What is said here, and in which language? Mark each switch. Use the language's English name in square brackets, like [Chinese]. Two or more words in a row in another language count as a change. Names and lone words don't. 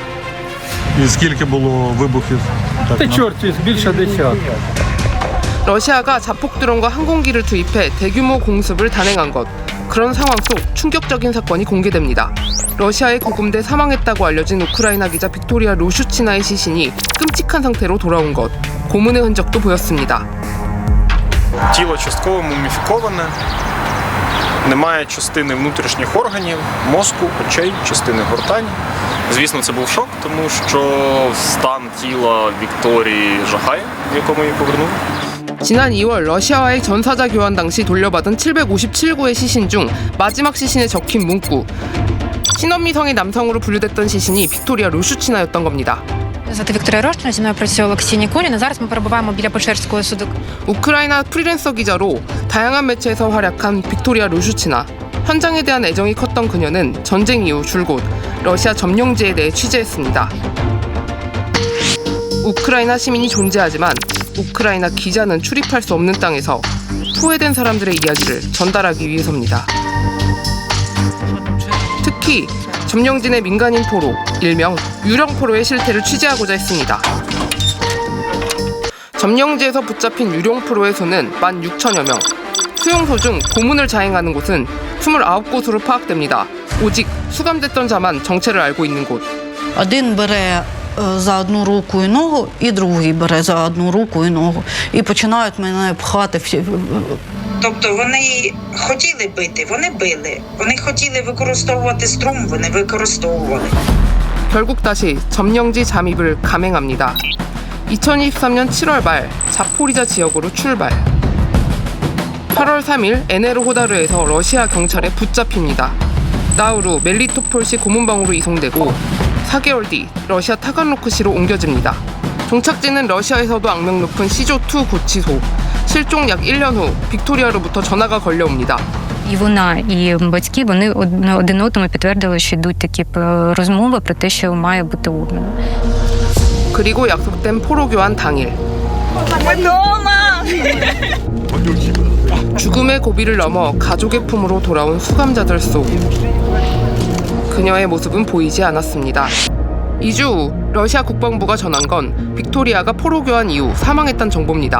[Korean] 러시아가 자폭 드론과 항공기를 투입해 대규모 공습을 단행한 것. 그런 상황 속 충격적인 사건이 공개됩니다. 러시아의 구금돼 사망했다고 알려진 우크라이나 기자 빅토리아 루슈치나의 시신이 끔찍한 상태로 돌아온 것. 고문의 흔적도 보였습니다. [Ukrainian] тіло частково муміфіковане, немає частини внутрішніх органів, мозку, очей, частини гортані. Звісно, це був шок, тому що стан тіла Вікторії жахає, в якому її повернули. [Korean] 지난 2월 러시아와의 전사자 교환 당시 돌려받은 757구의 시신 중 마지막 시신에 적힌 문구. 신원미성의 남성으로 분류됐던 시신이 빅토리아 루슈치나였던 겁니다. [Ukrainian] Звати Вікторія Рощина, зі мною працює Олексій Нікулін. Зараз ми перебуваємо біля Печерського суду. [Korean] 우크라이나 프리랜서 기자로 다양한 매체에서 활약한 빅토리아 루슈치나. 현장에 대한 애정이 컸던 그녀는 전쟁 이후 줄곧 러시아 점령지에 대해 취재했습니다. 우크라이나 시민이 존재하지만 우크라이나 기자는 출입할 수 없는 땅에서 포획된 사람들의 이야기를 전달하기 위해서입니다. 특히 점령진의 민간인 포로, 일명 유령포로의 실태를 취재하고자 했습니다. 점령지에서 붙잡힌 유령포로의 수는 16,000여 명, 수용소 중 고문을 자행하는 곳은 29곳으로 파악됩니다. 오직 수감됐던 자만 정체를 알고 있는 곳. [Ukrainian] Один бере за одну руку і ногу, і другий бере за одну руку і ногу. І починають мене пхати. Тобто вони хотіли бити, вони били. Вони хотіли використовувати струм, вони використовували. [Korean] 결국 다시 점령지 잠입을 감행합니다. 2023년 7월 말 자포리자 지역으로 출발. 8월 3일 에네르호다르에서 러시아 경찰에 붙잡힙니다. 나우루 멜리토폴시 고문방으로 이송되고 4개월 뒤 러시아 타간로크시로 옮겨집니다. 종착지는 러시아에서도 악명 높은 시조2 구치소. 실종 약 1년 후 빅토리아로부터 전화가 걸려옵니다. [Ukrainian] І вона, і батьки, вони один одному підтвердили, що йдуть такі розмови про те, що має бути обмін. [Korean] 그리고 약속된 포로 교환 당일. 죽음의 고비를 넘어 가족의 품으로 돌아온 수감자들 속 그녀의 모습은 보이지 않았습니다. 2주 후 러시아 국방부가 전한 건 빅토리아가 포로 교환 이후 사망했다는 정보입니다.